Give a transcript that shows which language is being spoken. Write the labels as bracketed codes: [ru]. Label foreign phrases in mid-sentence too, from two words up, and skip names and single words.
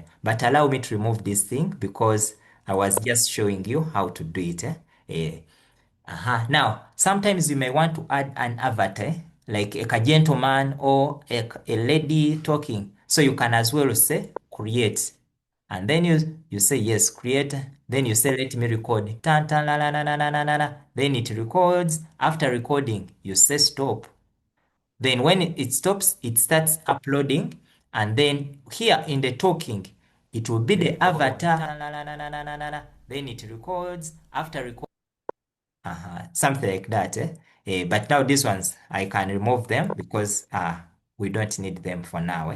[en] But allow me to remove this thing because I was just showing you how to do it. Now, sometimes you may want to add an avatar, like a gentleman or a lady talking. So you can as well say create. And then you say yes, create. Then you say let me record. Tan, tan, la, la, la, la, la, la, la. Then it records. After recording, you say stop. Then when it stops, it starts uploading. And then here in the talking, it will be the avatar. Then it records. After recording, something like that. But now these ones, I can remove them because We don't need them for now.